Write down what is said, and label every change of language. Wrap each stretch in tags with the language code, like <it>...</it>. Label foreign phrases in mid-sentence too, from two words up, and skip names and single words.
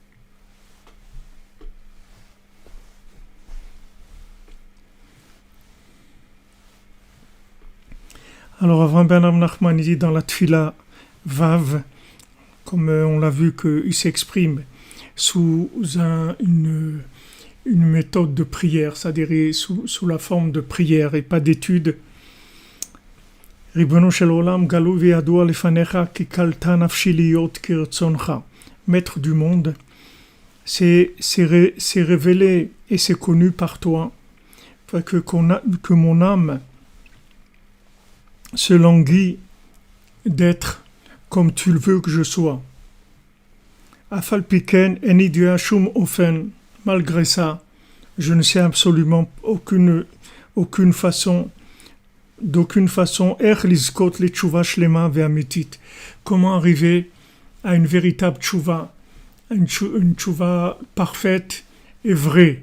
<fr>Alors, Avram Ben Nachman dit dans la</fr> <he>תפילה ו,</he> <fr>comme on l'a vu qu'il s'exprime sous une méthode de prière, c'est-à-dire sous la forme de prière et pas d'étude.</fr> <he>רבונו של עולם גלוי וידוע לפניך כי כלתה נפשי להיות כרצונך.</he> <fr>Maître du monde, c'est révélé et c'est connu par toi, que mon âme se languit d'être comme tu le veux que je sois.</fr> <he>אף על פי כן איני יודע שום אופן.</he> <fr>Malgré ça, je ne sais absolument d'aucune façon, comment arriver à une véritable tchouva, une tchouva parfaite et vraie.</fr>